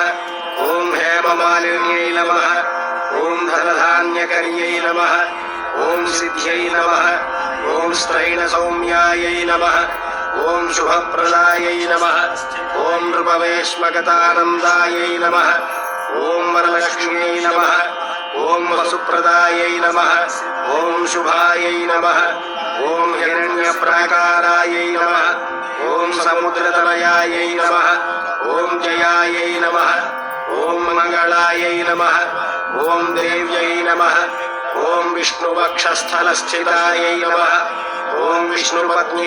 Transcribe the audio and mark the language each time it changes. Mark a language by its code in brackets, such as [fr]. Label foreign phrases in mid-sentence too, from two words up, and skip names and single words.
[sa] ओम हेममालिन्यै नमः। ओम धनधान्यकर्यै नमः। ओम सिद्ध्यै नमः। ओम स्त्रैणसौम्यायै नमः। ओम शुभप्रदायै नमः। ओम नृपवेश्मगतानन्दायै नमः। ओम वरलक्ष्म्यै नमः। ఓం వసుప్రదాయై నమః ఓం శుభాయై నమః ఓం హిరణ్యప్రాకారాయై నమః ఓం సముద్రతనయాయై నమః ఓం జయాయై నమః ఓం మంగళాయై నమః ఓం దేవ్యై నమః ఓం విష్ణువక్షస్థలస్థితాయై నమః ఓం విష్ణుపత్న్యై